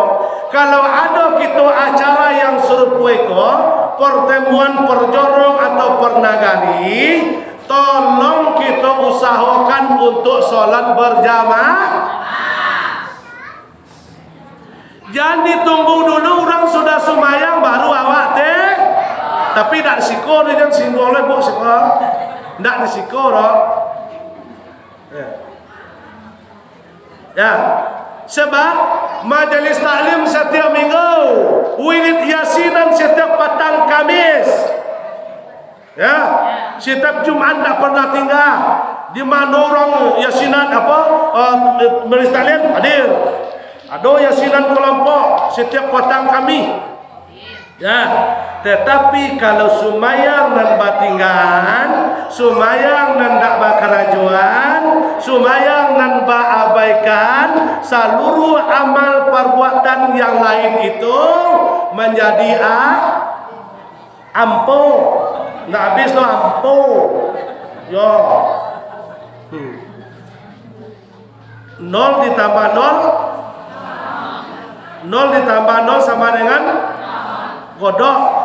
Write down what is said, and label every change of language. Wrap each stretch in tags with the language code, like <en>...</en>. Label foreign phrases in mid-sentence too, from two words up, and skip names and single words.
<id>Kalau ada kita acara yang serupa pertemuan perjorong atau pernagari, tolong kita usahakan untuk sholat berjamaah. Jangan ditunggu dulu orang sudah sembahyang baru awak teh.</id> <min>Tapi tak disiko dia jangan singgung oleh bu siko. Tak disiko dah.</min> <id>Ya. Sebab majelis taklim setiap minggu, wirid yasinan setiap petang Kamis. Ya. Setiap Jumat tak pernah tinggal. Di mana orang yasinan apa? Majelis taklim hadir. Ada yasinan kelompok setiap petang kami.</id> <min>Ya, tetapi kalau sumayang dan batingan, sumayang dan tak bakarajuan, sumayang dan abaikan, seluruh amal perbuatan yang lain itu menjadi ampo. Nak habis lo ampo. Yo.</min> <id>0 ditambah 0 ditambah 0 sama dengan godok.</id>